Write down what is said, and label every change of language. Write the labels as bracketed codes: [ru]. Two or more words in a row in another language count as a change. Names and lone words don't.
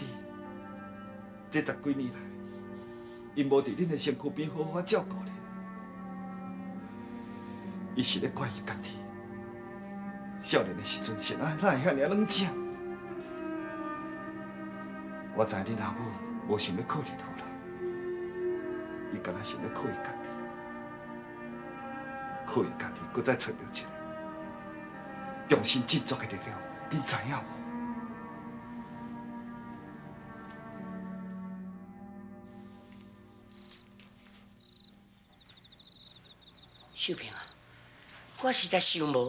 [nan] 这10几年来，伊无伫恁的身躯边好好照顾恁，伊是咧怪伊家己。少年的时阵是哪会遐尔冷静？我知恁阿母无想要靠恁好人，伊敢若想要靠伊家己，靠伊家己，搁再找到一个重新振作的力量，恁知影无？秀萍啊，我实在想无。